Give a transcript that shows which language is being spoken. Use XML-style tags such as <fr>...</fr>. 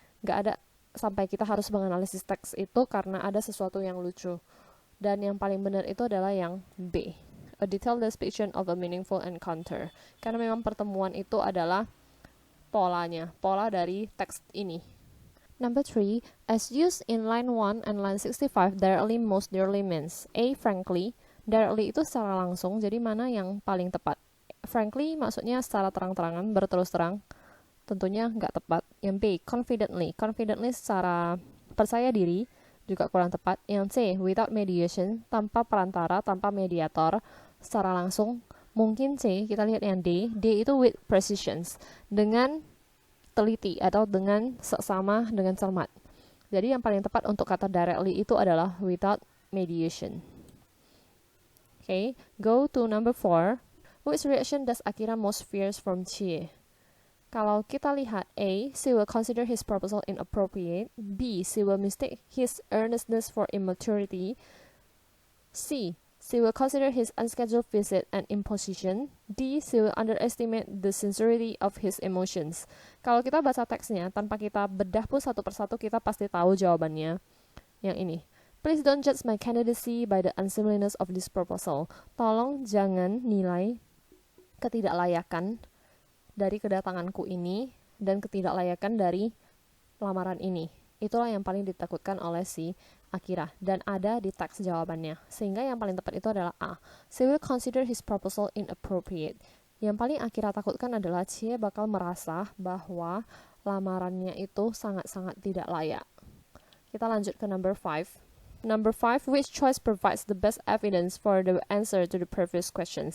<id>Enggak ada sampai kita harus menganalisis teks itu karena ada sesuatu yang lucu. Dan yang paling benar itu adalah yang B,</id> <en>a detailed description of a meaningful encounter.</en> <id>Karena memang pertemuan itu adalah pola dari teks ini.</id> <en>Number 3, as used in line 1 and line 65, directly most dearly means A, frankly.</en> <id>Directly itu secara langsung, jadi mana yang paling tepat? Frankly maksudnya secara terang-terangan, berterus terang. Tentunya nggak tepat. Yang B, confidently. Confidently secara percaya diri, juga kurang tepat. Yang C,</id> <en>without mediation,</en> <id>tanpa perantara, tanpa mediator, secara langsung. Mungkin C, kita lihat yang D. D itu</id> <en>with precision,</en> <id>dengan teliti atau dengan seksama, dengan cermat. Jadi yang paling tepat untuk kata directly itu adalah</id> <en>without mediation. Okay, go to number 4. Which reaction does Akira most fears from Chie?</en> <id>Kalau kita lihat</id> <en>A, she will consider his proposal inappropriate. B, she will mistake his earnestness for immaturity. C, she will consider his unscheduled visit an imposition. D, she will underestimate the sincerity of his emotions.</en> <id>Kalau kita baca teksnya, tanpa kita bedah pun satu persatu, kita pasti tahu jawabannya. Yang ini.</id> <en>Please don't judge my candidacy by the unseemliness of this proposal.</en> <id>Tolong jangan nilai ketidaklayakan dari kedatanganku ini dan ketidaklayakan dari lamaran ini. Itulah yang paling ditakutkan oleh si Akira dan ada di teks jawabannya. Sehingga yang paling tepat itu adalah A.</id> <en>She will consider his proposal inappropriate.</en> <id>Yang paling Akira takutkan adalah Chie bakal merasa bahwa lamarannya itu sangat-sangat tidak layak. Kita lanjut ke number 5.</id> <en>Number 5, which choice provides the best evidence for the answer to the previous questions?</en>